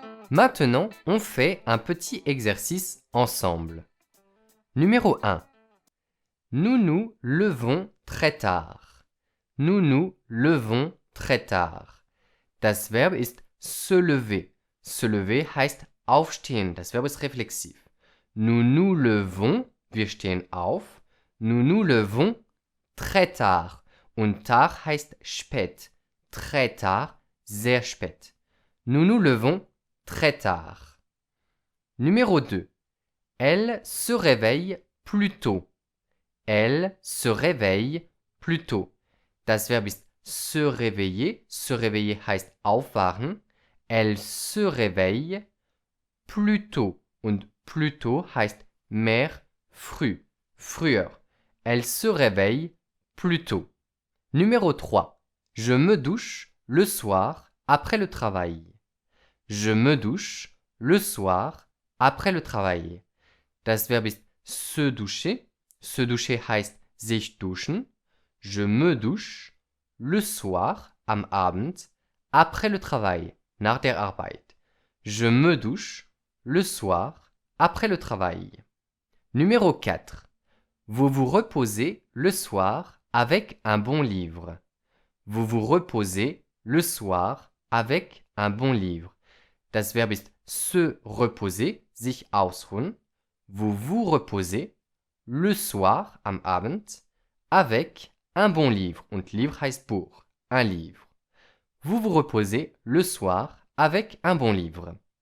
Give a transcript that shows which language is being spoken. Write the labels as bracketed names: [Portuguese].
[French] Maintenant, on fait un petit exercice ensemble. Numéro 1. Nous nous levons très tard. Nous nous levons très tard. [German] Das Verb ist se lever. Se lever heißt aufstehen. Das Verb ist reflexiv. [French] Nous nous levons, [German] wir stehen auf. [French] Nous nous levons très tard. [German] Und tard heißt spät. [French] Très tard, [German] sehr spät. [French] Nous nous levons très tard. Numéro 2. Elle se réveille plus tôt. Elle se réveille plus tôt. [German] Das Verb ist se réveiller. Se réveiller heißt aufwachen. [French] Elle se réveille plus tôt. [German] Und plus tôt heißt mehr früh. Früher. [French] Elle se réveille plus tôt. Numéro 3. Je me douche le soir après le travail. Je me douche le soir après le travail. [German] Das Verb ist se doucher. Se doucher heißt sich duschen. [French] Je me douche le soir [German] am Abend [French] après le travail, [German] nach der Arbeit. [French] Je me douche le soir après le travail. Numéro 4. Vous vous reposez le soir avec un bon livre. Vous vous reposez le soir avec un bon livre. [German] Das Verb ist se reposer, sich ausruhen. [French] Vous vous reposez le soir [German] am Abend [French] avec un bon livre. Und livre [German] heißt Buch, [French] un livre. Vous vous reposez le soir avec un bon livre.